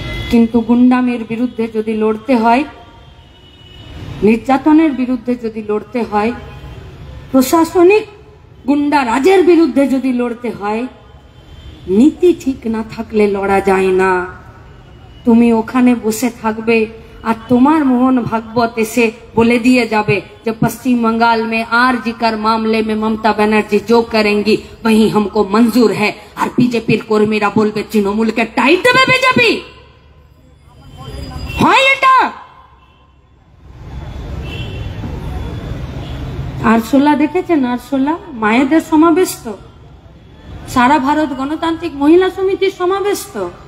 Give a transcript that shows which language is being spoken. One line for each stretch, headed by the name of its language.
Bangla: কিন্তু গুন্ডামির বিরুদ্ধে যদি লড়তে হয়, নির্যাতনের বিরুদ্ধে যদি লড়তে হয়, প্রশাসনিক গুন্ডা রাজের বিরুদ্ধে যদি লড়তে হয়, নীতি ঠিক না থাকলে লড়া যায় না। তুমি ওখানে বসে থাকবে আর তোমার মোহন ভাগবত এসে বলে দিয়ে যাবে যে
Hindi: पश्चिम बंगाल में आरजी कर मामले में ममता बनर्जी जो करेंगी वही हमको मंजूर है। और
Bangla: বিজেপির কর্মীরা বলবে তৃণমূলকে টাইট দেবে বিজেপি। হয় এটা? আরশোলা দেখেছেন? আরশোলা মায়েদের সমাবেশ তো, সারা ভারত গণতান্ত্রিক মহিলা সমিতির সমাবেশ তো।